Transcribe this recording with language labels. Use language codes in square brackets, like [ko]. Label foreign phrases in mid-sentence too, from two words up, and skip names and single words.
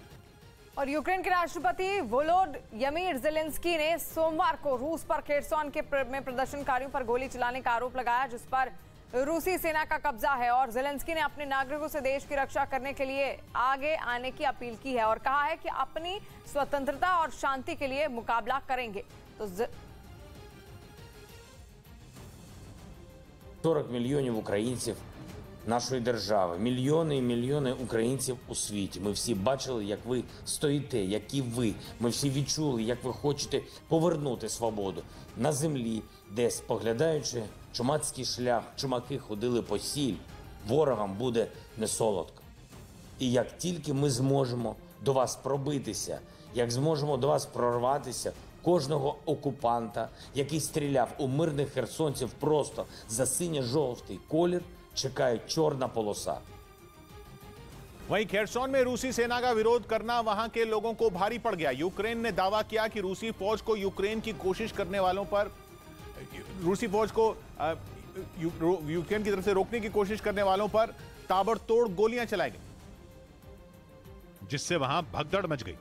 [hi] और यूक्रेन के राष्ट्रपति वोलोडिमिर ज़ेलेंस्की ने सोमवार को रूस पर खेर्सन में प्रदर्शनकारियों पर गोली चलाने का आरोप लगाया, जिस पर रूसी सेना का कब्जा है। और ज़ेलेंस्की ने अपने नागरिकों से देश की रक्षा करने के लिए आगे आने की अपील की है और कहा है कि अपनी स्वतंत्रता और शांति के लिए मुकाबला करेंगे। तो [uk] 40 мільйонів українців нашої держави, мільйони і мільйони українців у світі. Ми всі бачили, як ви стоїте, які ви. Ми всі відчули, як ви хочете повернути свободу на землі, де, споглядаючи чумацький шлях, чумаки ходили по сіль. Ворогам буде не солодко. І як тільки ми зможемо до вас пробитися, як зможемо до вас прорватися, кожного окупанта, який стріляв у мирних херсонців просто за синьо-жовтий колір, чекає чорна полоса। [hi] वहीं खेर्सन में रूसी सेना का विरोध करना वहां के लोगों को भारी पड़ गया। यूक्रेन ने दावा किया कि रूसी फौज को यूक्रेन की कोशिश करने वालों पर यूक्रेन की तरफ से रोकने की कोशिश करने वालों पर ताबड़तोड़ गोलियां चलाई गई, जिससे वहां भगदड़ मच गई।